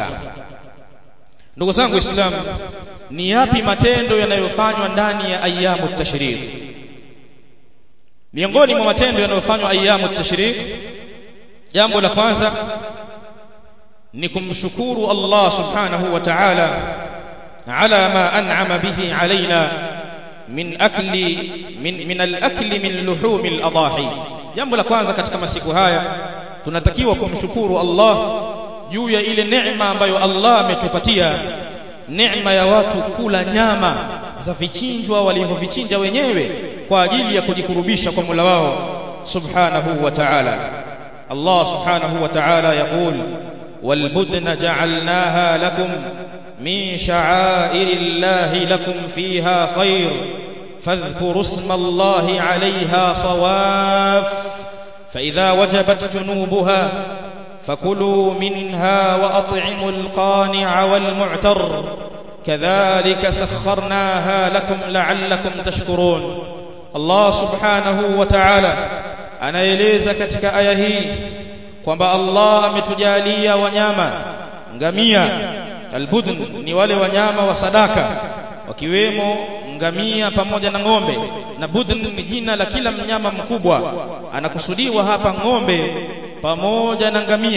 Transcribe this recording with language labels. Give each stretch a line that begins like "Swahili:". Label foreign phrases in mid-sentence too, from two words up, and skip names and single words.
Swahili: Ndugu zangu Waislamu, ni yapi matendo yanayofanywa ndani ya
Arabic: أيام تشريق?
Swahili: Miongoni mwa matendo yanayofanywa
Arabic: أيام تشريق,
Swahili: jambo la kwanza ni kumshukuru Allah
Arabic: سبحانه وتعالى على ما أنعم به علينا من الأكل من لحوم الأضاحي.
Swahili: Jambo la kwanza katika masiku haya tunatakiwa kumshukuru Allah juu ya ile neema ambayo Allah ametupatia, neema ya watu kula nyama za vichinjwa walivyovichinja wenyewe kwa ajili ya kujikurubisha kwa Mola wao
Arabic: سبحانه وتعالى. الله سبحانه وتعالى يقول والبدن جعلناها لكم من شعائر الله لكم فيها خير فاذكروا اسم الله عليها صواف فإذا وجبت جنوبها فكلوا منها وأطعموا القانع والمعتر كذلك سخرناها لكم لعلكم تشكرون.
Swahili: Allah
Arabic: سبحانه وتعالى
Swahili: anaeleza katika aya hii kwamba Allah ametujalia wanyama ngamia. Albudn ni wale wanyama wa sadaka, wakiwemo ngamia pamoja na ng'ombe, na budn ni jina la kila mnyama mkubwa, anakusudiwa hapa ng'ombe pamoja na ngamia.